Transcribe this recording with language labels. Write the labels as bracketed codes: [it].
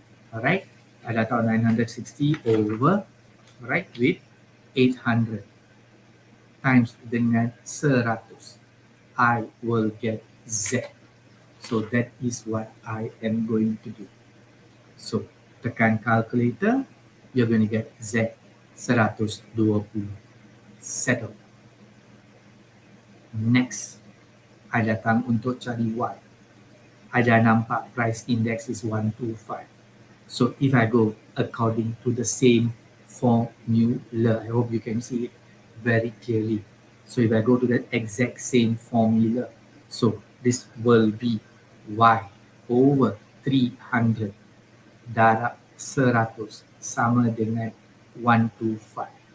[en] Alright, I dah tahu 960 over, alright, with 800 times dengan 100. I will get Z. So that is what I am going to do. So tekan calculator, you're going to get Z 120. Settle. [ms] Next, I datang untuk cari Y. [en] I dah nampak price index is 125. So if I go according to the same formula, I hope you can see it very clearly. So if I go to the exact same formula, so this will be Y over 300 darab 100 sama dengan 125.